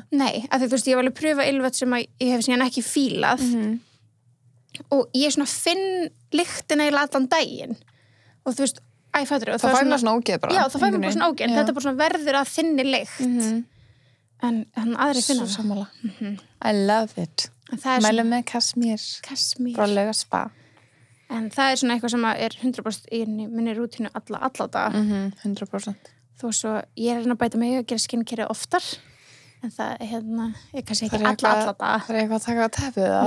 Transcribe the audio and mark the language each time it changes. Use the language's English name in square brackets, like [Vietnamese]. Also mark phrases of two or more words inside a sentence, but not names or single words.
[Icelandic] Nei, að því, þú veist, ég hef alveg pröfað ylvat sem að ég hef síðan ekki fílað og ég svona finn lyktina í allan daginn og þú veist, æfættur og Það fær maður svona ógeð bara. Já, það fær maður bara svona ógeð, Já. þetta er bara svona verður að þinni lykt en aðri finna Svo það. sammála. [English] I love it. [Icelandic] En það er Mælum svona með Kashmir. Kashmir. Frá Lauga spa. En það er svona eitthvað sem að er 100% í minni rútínu alla daga. 100%. Þó svo ég er að bæta mig að gera skincare oftar. En það er er kannski ekki Það er alla daga. Það er eitthvað að taka á tepið, eða?